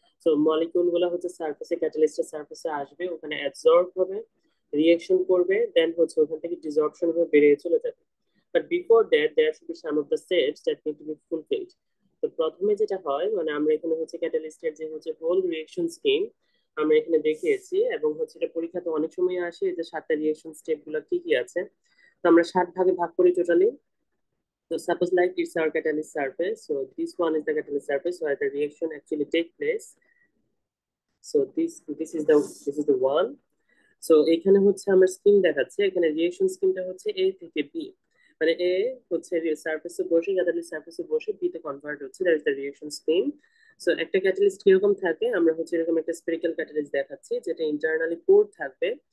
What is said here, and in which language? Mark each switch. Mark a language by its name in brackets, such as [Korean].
[Bangla] So molecule গুলো সারফেসে, ক্যাটালিস্টের সারফেসে আসবে, ওখানে অ্যাবজর্ব হবে, রিঅ্যাকশন করবে, দেন ওখান থেকে ডিসঅর্পশন হয়ে বেরিয়ে চলে যাবে। [English] But before that there should be some of the steps that need to be fulfilled. [Bangla] তো প্রথমে যেটা হয়, আমরা এখানে ক্যাটালিস্টের যে হোল রিঅ্যাকশন স্কিম আমরা এখানে দেখিয়েছি, এবং এটা পরীক্ষাতে অনেক সময় আসে যে 7টা রিঅ্যাকশন স্টেপ গুলো কি কি আছে। তো আমরা 7 ভাগে ভাগ করি totally. [English] So suppose like it's our catalyst surface. So this one is the catalyst surface where the reaction actually take place. So this is the one. [Bangla] So এখানে আমার স্কিম দেখাচ্ছে, এখানে রিঅ্যাকশন স্কিমটা এ থেকে বি, মানে এ সারফেসে বসে, ক্যাটালিস্ট সারফেসে বসে বি তে কনভার্ট হচ্ছে, [English] That is the reaction scheme. [Bangla] So একটা ক্যাটালিস্ট কিরকম থাকে, আমরা এরকম একটা স্ফেরিক্যাল ক্যাটালিস্ট দেখাচ্ছি যেটা ইন্টারনালি পোর্ড থাকবে।